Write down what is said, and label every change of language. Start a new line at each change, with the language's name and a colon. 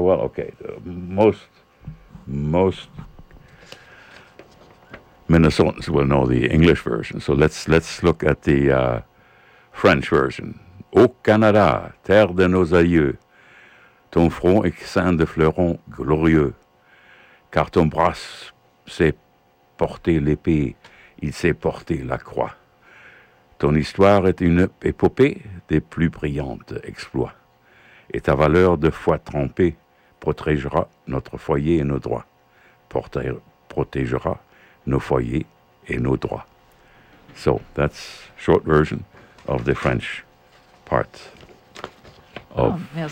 English: Well, okay, most Minnesotans will know the English version. So let's look at the French version.
French: Ô Canada, terre de nos aïeux, ton front est sein de fleurons glorieux, car ton bras sait porter l'épée, il sait porter la croix. Ton histoire est une épopée des plus brillantes exploits, et ta valeur de foi trempée protégera notre foyer et nos droits, protégera nos foyers et nos droits.
English: So, that's short version of the French part of